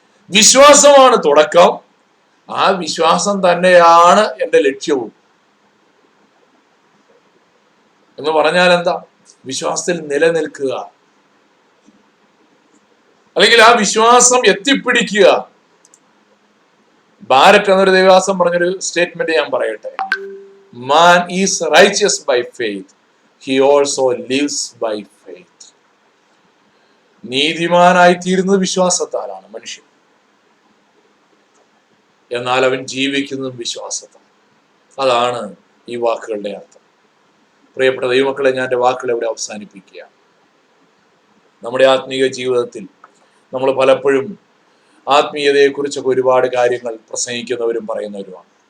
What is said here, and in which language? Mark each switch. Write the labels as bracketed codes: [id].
[ml] വിശ്വാസമാണ് തുടക്കം, ആ വിശ്വാസം തന്നെയാണ് എൻ്റെ ലക്ഷ്യവും. എന്ന് പറഞ്ഞാൽ എന്താ? വിശ്വാസത്തിൽ നിലനിൽക്കുക, അല്ലെങ്കിൽ ആ വിശ്വാസം എത്തിപ്പിടിക്കുക. ബാരറ്റ് എന്നൊരു ദൈവദാസൻ പറഞ്ഞൊരു സ്റ്റേറ്റ്മെന്റ് ഞാൻ പറയട്ടെ, [en] man is righteous by faith, he also lives by faith. [ml] നീതിമാനായി തീരുന്നത് വിശ്വാസത്താലാണ് മനുഷ്യൻ, എന്നാൽ അവൻ ജീവിക്കുന്നതും വിശ്വാസത്താൽ. അതാണ് ഈ വാക്കുകളുടെ അർത്ഥം. പ്രിയപ്പെട്ട ദൈവമക്കളെ, ഞാൻ എൻ്റെ വാക്കുകൾ ഇവിടെ അവസാനിപ്പിക്കുക. നമ്മുടെ ആത്മീയ ജീവിതത്തിൽ നമ്മൾ പലപ്പോഴും ആത്മീയതയെക്കുറിച്ചൊക്കെ ഒരുപാട് കാര്യങ്ങൾ പ്രസംഗിക്കുന്നവരും പറയുന്നവരുമാണ്.